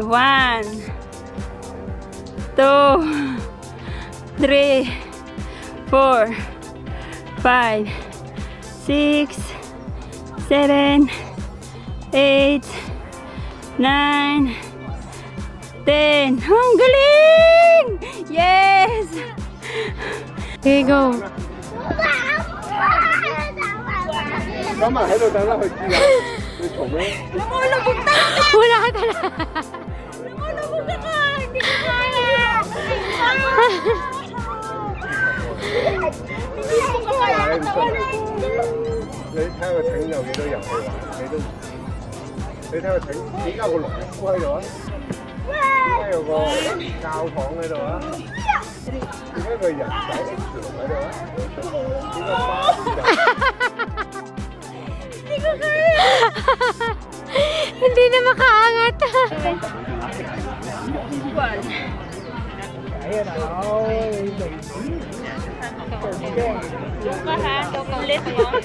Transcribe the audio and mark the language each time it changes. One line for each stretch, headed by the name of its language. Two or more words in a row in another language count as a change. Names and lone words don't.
English: 1, 2, 3, 4, 5, 6, 7, 8, 9, 10.
Filipino: Ang galing!
English: Yes! Okay, go.
Cantonese: 咁啊喺度等啦，佢知啦。你嘈咩？
Filipino: Lumulubog na! Wala ka talaga. Lumulubog na ka! Hindi ko kaya! Hindi ko kaya!
Cantonese: 你唔信？你睇下個艇有幾多人去玩，你都唔知。你睇個艇點解有個農夫喺度啊？點解有個教堂喺度啊？點解個人仔 X 龍喺度啊？點解巴士就？
Filipino: Hindi ko kaya! Hindi na makaangat. Yung ka ha, ulit mo.